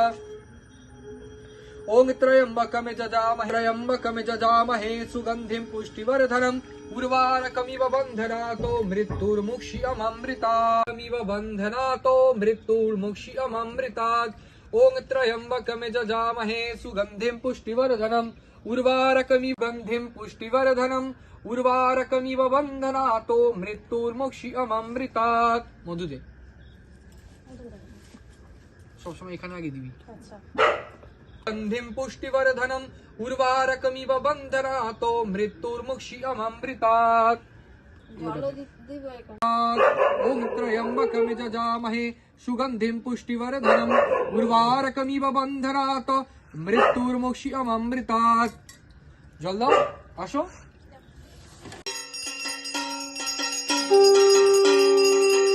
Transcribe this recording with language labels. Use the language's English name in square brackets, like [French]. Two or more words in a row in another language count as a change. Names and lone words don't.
[Sanskrit] ओं त्र्यम्बकं जजामहे सुगन्धिं पुष्टिवर्धनम् उर्वारकमिव बन्धनातो मृत्युर्मुक्ष्यममृतात्। ओं त्र्यम्बकं जजामहे सुगन्धिं पुष्टिवर्धनम् उर्वारकमिव बन्धनातो मृत्युर्मुक्ष्यममृतात्। [Bangla] মধুদে সবসময় এখানে আগে দিবি। আচ্ছা। [Sanskrit] गन्धिं पुष्टिवर्धनम् उर्वारकमिव बन्धनातो मृत्युर्मुक्ष्यममृतात्। ॐ त्र्यम्बकं जजामहे सुगन्धिं पुष्टिवर्धनम् उर्वारकमिव बन्धनात् मृत्युर्मुक्ष्यममृतात्। [Bangla] জল দাও, আসো।